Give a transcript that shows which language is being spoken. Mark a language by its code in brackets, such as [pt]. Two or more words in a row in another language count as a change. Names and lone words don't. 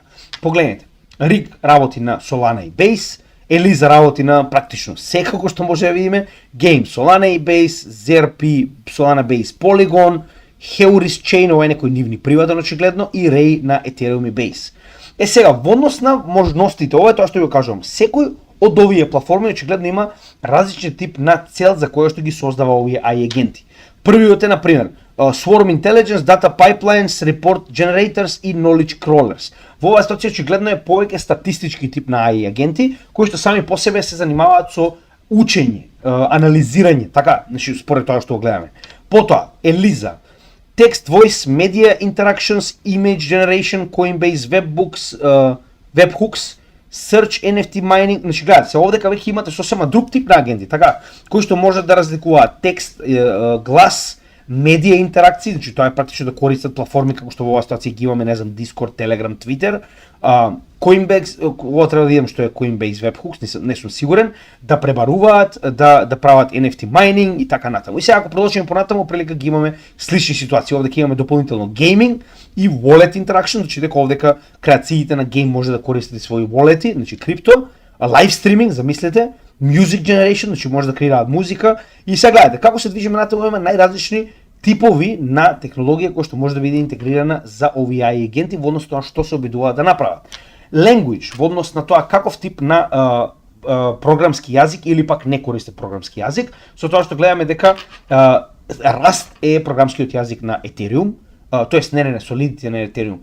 [mk] Погледнете, Риг работи на Solana и Base, Елиза работи на практично секако што може да видиме, Game Solana и Base, ZRP Solana Base Polygon, Heuris Chain, ова е некој нивни приватен очигледно, и Ray на Ethereum и Base. Сега, во однос на можностите, ова е тоа што ви кажувам, секој од овие платформи очигледно има различен тип на цел за која што ги создава овие AI агенти. Првиот е, например, [en] Swarm Intelligence, Data Pipelines, Report Generators и Knowledge Crawlers. [mk] Во оваа ситуација очигледно е повеќе статистички тип на AI агенти, кои што сами по себе се занимаваат со учење, анализирање, така, значи според тоа што го гледаме. Потоа, Елиза, [en] Text, Voice, Media Interactions, Image Generation, Coinbase, Webhooks, Search, NFT Mining. [mk] Значи, гледате се, овдека веќе имате сосема друг тип на агенти, така, кои што можат да разликуваат текст, глас, медија интеракции, значи тоа е практично да користат платформи како што во оваа ситуација ги имаме, не знам, Discord, Telegram, Twitter, Coinbase, ова треба да видам што е Coinbase Webhooks, не сум сигурен, да пребаруваат, да прават [en] NFT mining [mk] и така натаму. И сега ако продолжиме понатаму, прилика ги имаме слични ситуации. Овде имаме дополнително gaming и [en] wallet interaction, [mk] значи дека овдека креациите на гейм може да користите своји wallet-и, значи крипто, [en] live streaming, замислете, music generation, [mk] значи може да креираат музика. И сега гледате како се движиме натаму, имаме најразлични типови на технологија која што може да биде интегрирана за овие AI агенти во однос на што се обидуваат да направат. Language во однос на тоа каков тип на програмски јазик или пак не користи програмски јазик, со тоа што гледаме дека Rust е програмскиот јазик на Ethereum, тоест не Solidity на Ethereum.